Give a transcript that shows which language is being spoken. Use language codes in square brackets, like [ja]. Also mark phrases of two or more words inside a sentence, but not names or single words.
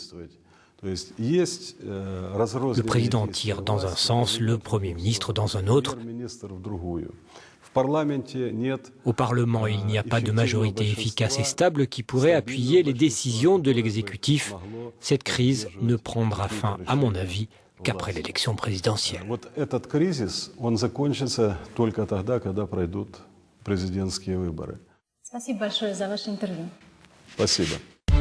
[fr] Le président tire dans un sens, le Premier ministre dans un autre. Au Parlement, il n'y a pas de majorité efficace et stable qui pourrait appuyer les décisions de l'exécutif. Cette crise ne prendra fin, à mon avis, qu'après l'élection présidentielle. [ru] Вот этот кризис, он закончится только тогда, когда пройдут президентские выборы. Спасибо большое за ваше интервью. Спасибо.